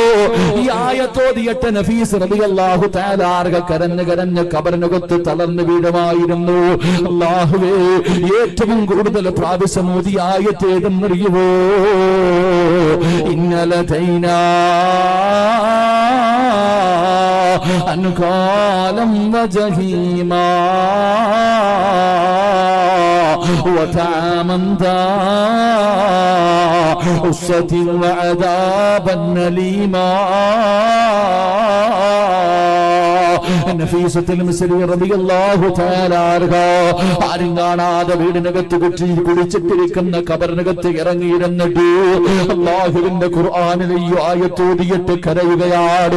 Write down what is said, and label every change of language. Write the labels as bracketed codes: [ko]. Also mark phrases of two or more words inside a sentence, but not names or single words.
[ml] ഈ ആയത്തോതിയിട്ട് നഫീസ് [ar] رضي الله تعالى عنها [ml] കരഞ്ഞ് ഖബറിനകത്ത് തളർന്നു വീഴുമായിരുന്നു. അല്ലാഹുവേ, ഏറ്റവും കൂടുതൽ പ്രാവശ്യം ഓതിയ ആയത്ത് ഏതെന്നറിയുമോ? [ar] إن لدينا أنكالا وجحيما وطعاما ذا غصة وعذابا أليما. [ml] നഫീസത്തുൽ മിസ്രിയ [ar] رضي الله تعالى عنها [ml] ആരും കാണാതെ വീടിനകത്ത് കുളിച്ചിട്ടിരിക്കുന്ന ഖബറിനകത്ത് ഇറങ്ങിയിരുന്നിട്ട് അല്ലാഹുവിന്റെ ഖുർആനിലെ ഈ ആയത്തോതിയിട്ട് കരയുകയാണ്.